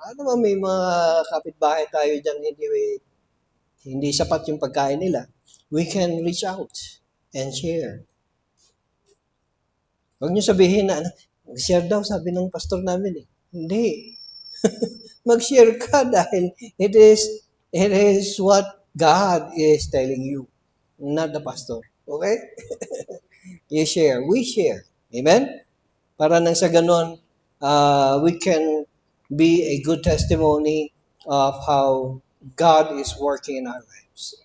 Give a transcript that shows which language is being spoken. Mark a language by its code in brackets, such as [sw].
[tl] Naman may mga kapitbahay tayo dyan hindi sapat yung pagkain nila. [en] We can reach out and share. [tl] Huwag niyo sabihin na, share daw, sabi ng pastor namin Hindi. Mag-share ka dahil [en] it is what God is telling you, not the pastor. Okay? You share. We share. Amen? [tl] Para nang sa ganon, [en] we can be a good testimony of how God is working in our lives.